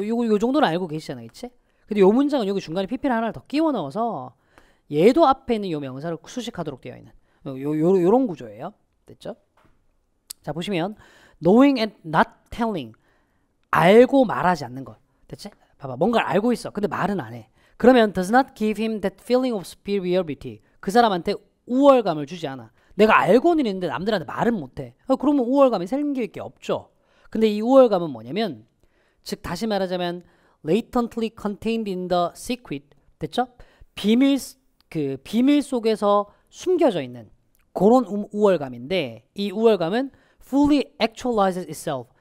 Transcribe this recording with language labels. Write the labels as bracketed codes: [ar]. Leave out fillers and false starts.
[ko] 요 정도는 알고 계시잖아요. 그치? 근데 요 문장은 여기 중간에 PP를 하나를 더 끼워 넣어서 얘도 앞에 있는 요 명사를 수식하도록 되어 있는 요런 구조예요. 됐죠? 자, 보시면 [en] knowing and not telling [ko] 알고 말하지 않는 것. 됐지? 봐봐. 뭔가를 알고 있어. 근데 말은 안 해. 그러면 [en] does not give him that feeling of superiority. [ko] 그 사람한테 우월감을 주지 않아. 내가 알고는 있는데 남들한테 말은 못해. 그러면 우월감이 생길 게 없죠. 근데 이 우월감은 뭐냐면 즉 다시 말하자면 [en] latently contained in the secret. [ko] 됐죠? 비밀 속에서 숨겨져 있는 그런 우월감인데 이 우월감은 [en] fully actualizes itself.